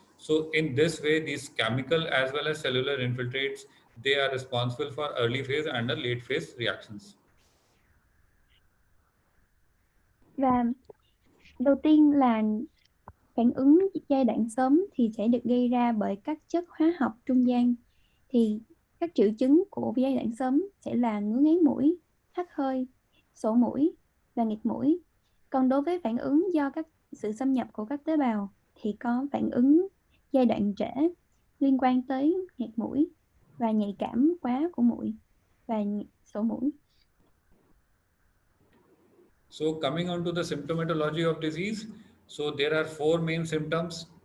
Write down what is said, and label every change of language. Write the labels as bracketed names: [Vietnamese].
[English] So in this way, these chemical as well as cellular infiltrates, they are responsible for early phase and the late phase reactions. [Vietnamese] Và đầu tiên là phản ứng giai đoạn sớm thì sẽ được gây ra bởi các chất hóa học trung gian. Thì các triệu chứng của giai đoạn sớm sẽ là ngứa ngáy mũi, hắt hơi, sổ mũi và nghẹt mũi. Còn đối với phản ứng do sự xâm nhập của các tế bào thì có phản ứng giai đoạn trễ liên quan tới nghẹt mũi và nhạy cảm quá của mũi và sổ mũi. [English] So coming on to the symptomatology of disease, so there are four main symptoms.